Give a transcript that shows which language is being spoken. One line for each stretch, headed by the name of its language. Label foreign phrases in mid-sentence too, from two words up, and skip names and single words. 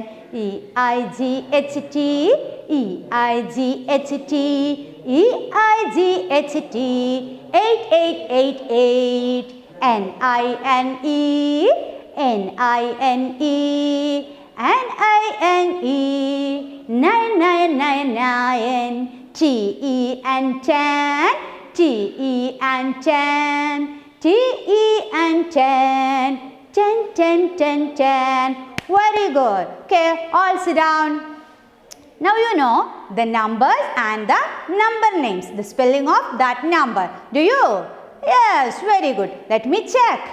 English: EIGHT, EIGHT, EIGHT, 8, 8, 8, 8. NINE, NINE, NINE, 9, 9, 9, 9. TE and 10, TE and 10, TE and 10, 10, 10, 10, 10. Very good. Okay, all sit down. Now you know the numbers and the number names, the spelling of that number. Do you? Yes, very good. Let me check.